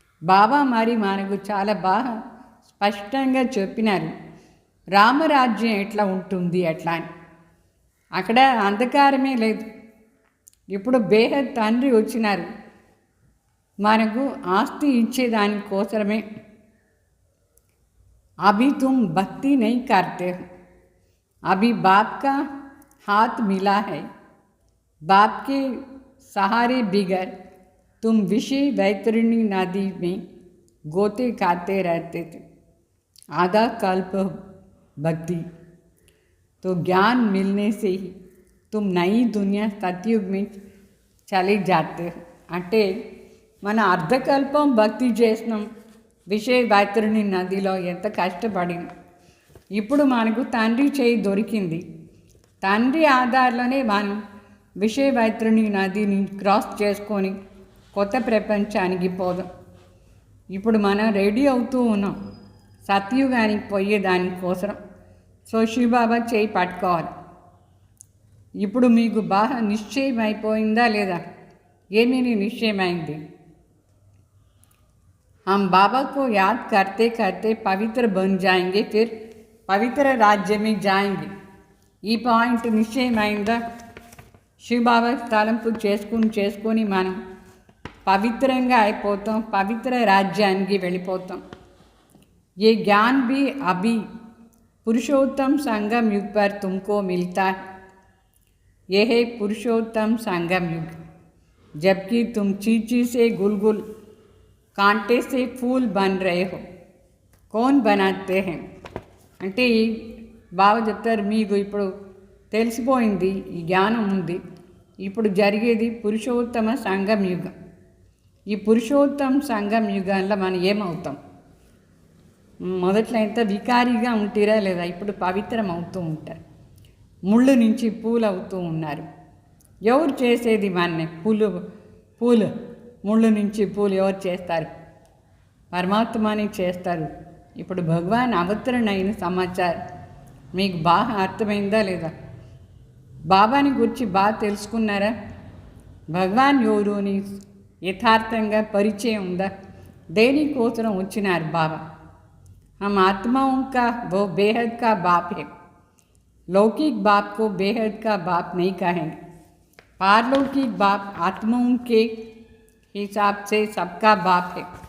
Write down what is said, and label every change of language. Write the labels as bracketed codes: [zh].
[te] బాబా మరి మనకు చాలా బాగా స్పష్టంగా చెప్పినారు రామరాజ్యం ఎట్లా ఉంటుంది అట్లా అని. అక్కడ అంధకారమే లేదు. ఇప్పుడు బేహద్ తండ్రి వచ్చినారు మనకు ఆస్తి ఇచ్చేదానికోసమే. [hi] अभी तुम भक्ति नहीं करते हो, अभी बाप का हाथ मिला है, बाप के सहारे बिगर तुम विषय वैतरणी नदी में गोते खाते रहते थे. आधा कल्प भक्ति तो ज्ञान मिलने से ही तुम नई दुनिया सतयुग में चले जाते हो. [te] అంటే మన అర్ధకల్పం భక్తి చేసినాం, విషయ వైతరుని నదిలో ఎంత కష్టపడింది. ఇప్పుడు మనకు తండ్రి చేయి దొరికింది, తండ్రి ఆధార్లోనే మనం విషయ వైతరుని నదిని క్రాస్ చేసుకొని కొత్త ప్రపంచానికి పోదాం. ఇప్పుడు మనం రెడీ అవుతూ ఉన్నాం సత్యుగానికి పోయేదానికోసం. సో శివబాబా చేయి పట్టుకోవాలి. ఇప్పుడు మీకు బాగా నిశ్చయం అయిపోయిందా లేదా? ఏమీ నిశ్చయమైంది? [hi] हम बाबा को याद करते करते पवित्र बन जाएंगे, फिर पवित्र राज्य में जाएंगे. [te] ఈ పాయింట్ నిశ్చయమైందా? శివబాబా తలంపు చేసుకొని మనం పవిత్రంగా అయిపోతాం, పవిత్ర రాజ్యానికి వెళ్ళిపోతాం. [hi] ये ज्ञान भी अभी पुरुषोत्तम संगम युग पर तुमको मिलता है. यह है पुरुषोत्तम संगम युग, जबकि तुम चींची से गुलगुल कांटे से फूल बन रहे हो. कौन बनाते हैं [te] అంటే బాబా చెప్తారు మీకు ఇప్పుడు తెలిసిపోయింది, ఈ జ్ఞానం ఉంది. ఇప్పుడు జరిగేది పురుషోత్తమ సంగం యుగం. ఈ పురుషోత్తమ సంగం యుగంలో మనం ఏమవుతాం? మొదట్లో ఎంత వికారిగా ఉంటారా లేదా, ఇప్పుడు పవిత్రం అవుతూ ఉంటారు, ముళ్ళు నుంచి పూలు అవుతూ ఉన్నారు. ఎవరు చేసేది మనని? పూలు ముళ్ళు నుంచి పూలు ఎవరు చేస్తారు? పరమాత్మని చేస్తారు. ఇప్పుడు భగవాన్ అవతరణ అయిన సమాచారం మీకు బాగా అర్థమైందా లేదా? బాబాని గురించి బాగా తెలుసుకున్నారా? భగవాన్ ఎవరు అని యథార్థంగా పరిచయం ఉందా? దేనికోసం వచ్చినారు బాబా? [hi] हम आत्माओं का वो बेहद का बाप है, लौकिक बाप को बेहद का बाप नहीं कहेंगे। पारलौकिक बाप आत्माओं के हिसाब से सबका बाप है।